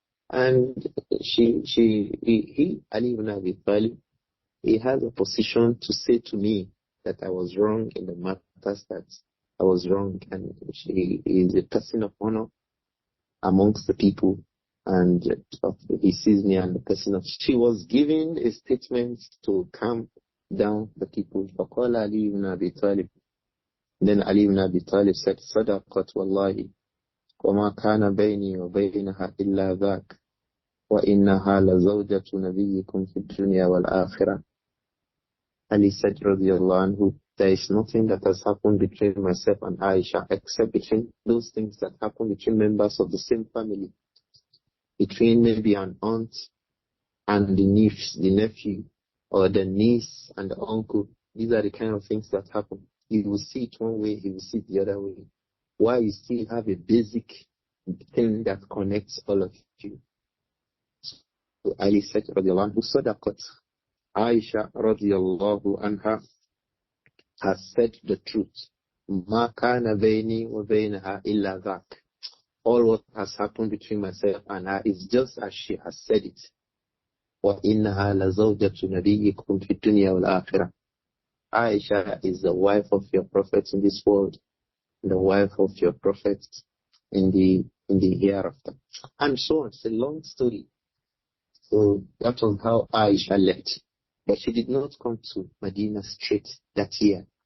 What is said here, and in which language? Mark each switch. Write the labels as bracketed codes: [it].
[en] And he, Ali ibn Abi Talib, he has a position to say to me that I was wrong in the matters that I was wrong, and he is a person of honor amongst the people, and he sees me as a person of. She was giving a statement to calm down the people. [ar] فقال Ali ibn Abi Talib. [en] Then Ali ibn Abi Talib said, [ar] صدقت والله وما كان بيني وبينها إلا ذاك وإنها لزوجة نبيكم في الدنيا والآخرة. [en] Ali said, radiyallahu anhu, there is nothing that has happened between myself and Āishah except between those things that happen between members of the same family, between maybe an aunt and the nephew, or the niece and the uncle. These are the kind of things that happen. You will see it one way, he will see it the other way. Why you still have a basic thing that connects all of you. So Ali said, radiyallahu anhu, [ar] sadaqat. [en] Āishah radiyallahu anha has said the truth. [ar] ما كان بيني وبينها إلا ذاك. [en] All what has happened between myself and her is just as she has said it. [ar] وإنها لزوجة نبيكم في الدنيا والآخرة. [en] Āishah is the wife of your prophet in this world, the wife of your prophet in the hereafter, and so on. It's a long story. So that was how Āishah left. But she did not come to Medina straight that year.